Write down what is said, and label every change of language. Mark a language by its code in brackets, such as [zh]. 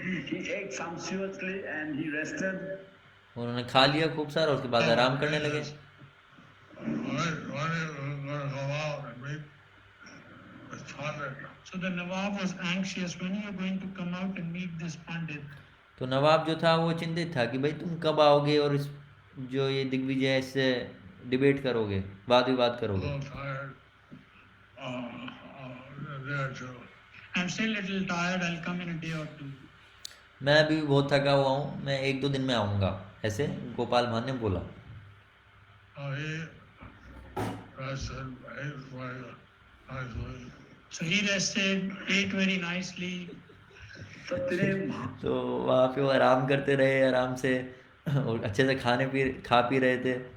[en] He ate sumptuously and he rested. [hi] उन्होंने खा लिया खूब सारा और उसके बाद आराम करने लगे। [en] Why are you going to go out and meet with Pandit? So the Nawab was anxious, when you are going to come out and meet this Pandit? [hi] तो नवाब जो था वो चिंतित था कि भाई तुम कब आओगे और इस जो ये दिग्विजय से डिबेट करोगे, वाद विवाद [en] A [hi] करोगे। [en] little tired. A day or two. I'm still a little tired, I'll come in a day or two. [hi] मैं अभी भी बहुत थका हुआ हूँ, मैं 1-2 दिन में आऊँगा, ऐसे गोपाल भान ने बोला। [en] So he rested, ate very nicely. So he rested, ate very nicely. [bn] তো তিনি [hi] तो वहाँ पे वो आराम करते रहे आराम से और अच्छे से खा पी रहे थे।